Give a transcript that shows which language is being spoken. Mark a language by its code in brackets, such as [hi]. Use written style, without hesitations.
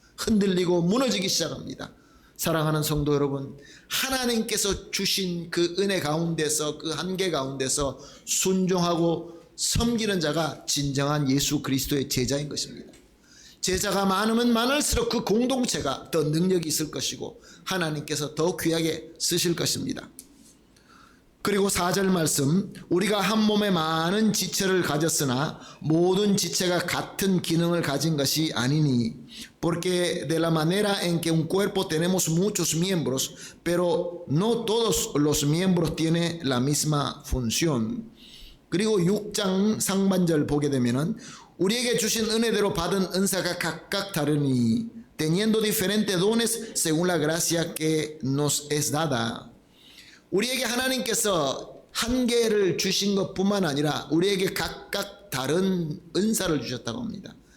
[ko] 흔들리고 무너지기 시작합니다. 사랑하는 성도 여러분, 하나님께서 주신 그 은혜 가운데서 그 한계 가운데서 순종하고 섬기는 자가 진정한 예수 그리스도의 제자인 것입니다. 제자가 많으면 많을수록 그 공동체가 더 능력이 있을 것이고 하나님께서 더 귀하게 쓰실 것입니다. 그리고 4절 말씀, 우리가 한 몸에 많은 지체를 가졌으나 모든 지체가 같은 기능을 가진 것이 아니니 [es] porque de la manera en que un cuerpo tenemos muchos miembros pero no todos los miembros tienen la misma función. [ko] 그리고 6장 상반절 보게 되면은 우리에게 주신 은혜대로 받은 은사가 각각 다르니 [es] teniendo diferentes dones según la gracia que nos es dada. [ko] 우리에게 하나님께서 한계를 주신 것뿐만 아니라 우리에게 각각 다른 은사를 주셨다고 합니다.